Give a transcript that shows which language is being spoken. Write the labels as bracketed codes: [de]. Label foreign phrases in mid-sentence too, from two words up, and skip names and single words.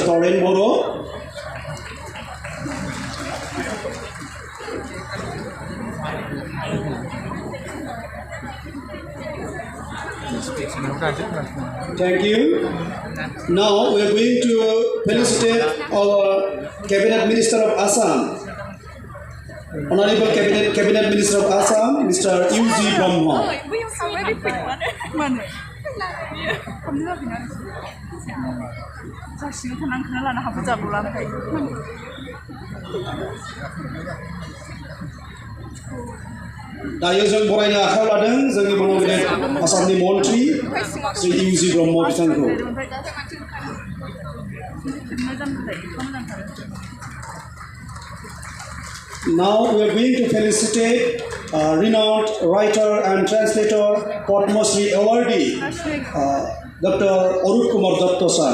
[en] Toren Boro. Thank you. Now we are going to felicitate our Cabinet Minister of Assam, Honorable Cabinet Minister of Assam, Mr. U.G. Brahma. [brx] दायो जों बरायनो आखायाव लादों जोंनि मन'गिरित आसामनि मन्त्रि श्री U.G. ब्रह्म बिथांखौ। [en] Now we are going to felicitate renowned writer and translator, Padma Shri awardee, Dr. Arut Kumar Datta sir.